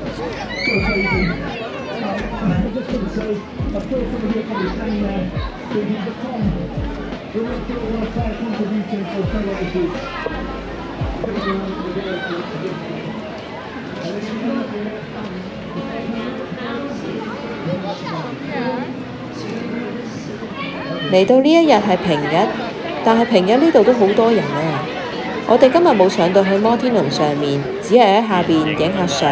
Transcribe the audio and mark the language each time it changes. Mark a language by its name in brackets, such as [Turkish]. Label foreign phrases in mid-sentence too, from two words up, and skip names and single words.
[English] So crazy. I just want to say, I feel some of you probably standing there thinking, but Tom, we want to play a contribution for a fellow of the [Cantonese] 嚟到呢一日係平日，但係平日呢度都好多人啊！我哋今日冇上到去摩天輪上面，只係喺下邊影下相。